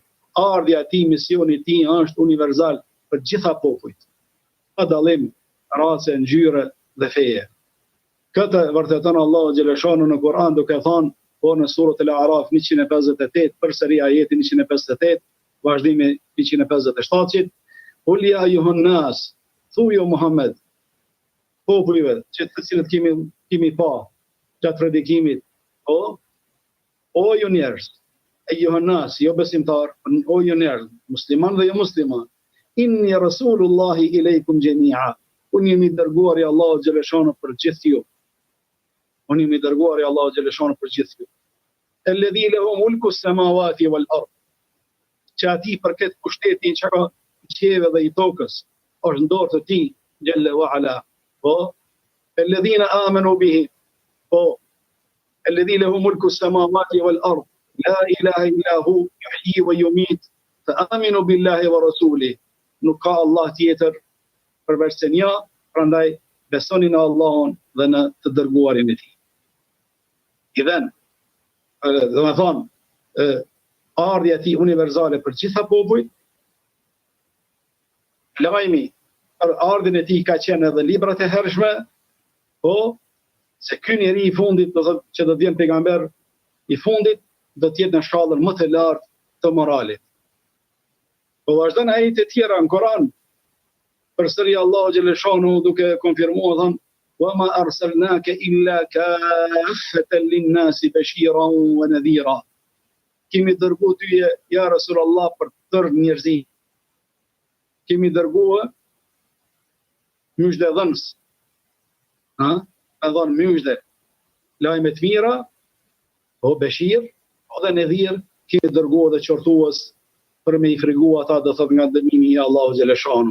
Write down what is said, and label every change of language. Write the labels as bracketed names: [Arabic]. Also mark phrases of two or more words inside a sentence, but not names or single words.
[Albanian] Ardhja e tij, misioni i tij është universal për gjitha popujt, pa dallim rase, ngjyre dhe feje. Këtë vërteton Allahu xhaleshanu në Kur'an duke thënë, po në surat al-A'raf 158, përsëri ajeti 158, vazhdimi 157, [Arabic] قل يا أيها الناس, [Albanian] thuaj o Muhammed, popujve që të cilët kemi pa gjatë predikimit, o ju njerëz, [Arabic] أيها الناس, [Albanian] jo besimtar, o ju njerëz, musliman dhe jo musliman, [Arabic] إني رسول الله إليكم جميعا, [Albanian] unë jemi dërguar i Allahu xhaleshanu për gjithë ju. Unë jemi dërguar i Allahu xhaleshanu për gjithë ju. [Arabic] الذي له ملك السماوات والأرض. [Albanian] Që ati përket pushtetin që ka qielleve dhe i tokës, është në dorë të tij [Arabic] جل وعلا. Po, الذين آمنوا به. Po, الذي له ملك السماوات والأرض. لا إله إلا هو يحيي ويميت فآمنوا بالله ورسوله. [Albanian] Nuk ka Allah tjetër përveç se një, prandaj besoni në Allahun dhe në të dërguarin e tij. Idhen, do të thonë, ardhja e tij universale për gjitha popujt, lajmi për ardhin e tij ka qenë edhe librat e hershme, po se ky njeri i fundit, do thotë që do të jenë pejgamber i fundit, do të jetë në shkallën më të lartë të moralit. Po vazhdon ajete tjera në Koran, përsëri Allahu xhaleshanu duke konfirmuar thon: [Arabic] "وما أرسلناك إلا كافة للناس بشيرا ونذيرا." [Albanian] Kemi dërguar ty ja Rasulullah për tërë njerëzit. Kemi dërguar myshdhëdhënës. E dhënë myshde, lajme të mira, o beshir, o dhe nedhir, kemi dërguar dhe qortues për me i fregu ata, do thot, nga dënimi i Allahu xhaleshanu.